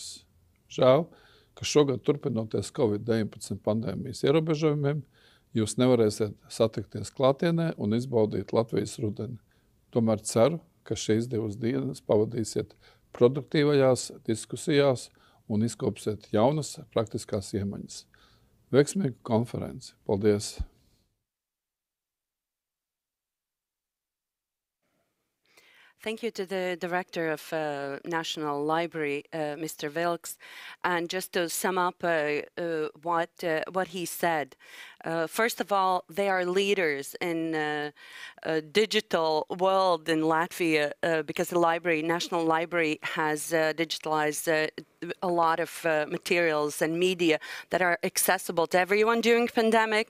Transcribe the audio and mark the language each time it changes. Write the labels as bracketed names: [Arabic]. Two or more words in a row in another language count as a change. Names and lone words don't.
[Latvian] Žēl, ka šogad turpinoties Covid-19 pandēmijas ierobežojumiem, jūs nevarēsiet satikties klātienē un izbaudīt Latvijas rudeni. Tomēr ceru, ka šīs 2 dienas pavadīsiet produktīvajās diskusijās un izkopsiet jaunas praktiskās iemaņas. Veiksmīgu konferenci! Paldies! [English] Thank you to the Director of National Library, Mr. Vilks. And just to sum up what he said, first of all, they are leaders in a digital world in Latvia because the National Library has digitalized a lot of materials and media that are accessible to everyone during the pandemic.